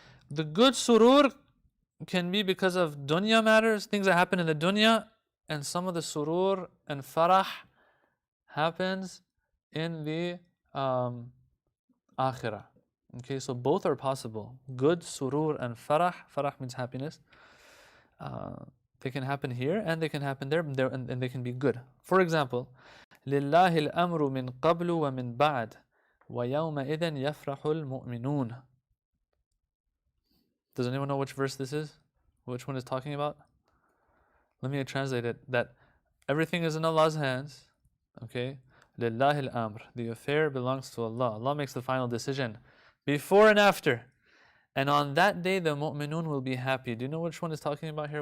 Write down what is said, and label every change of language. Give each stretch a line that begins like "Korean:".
English: The good surur can be because of dunya matters, things that happen in the dunya, and some of the surur and farah happens in the akhirah. Okay, so both are possible. Good surur and farah. Farah means happiness. They can happen here and they can happen there, and they can be good. For example,
Arabic: لله الأمر من قبل ومن بعد ويومئذ يفرح المؤمنون.
English: Does anyone know which verse this is? Which one is talking about? Let me translate it. That everything is in Allah's hands. Okay?
Arabic: لله الأمر.
English: The affair belongs to Allah. Allah makes the final decision. Before and after. And on that day the mu'minun will be happy. Do you know which one is talking about here?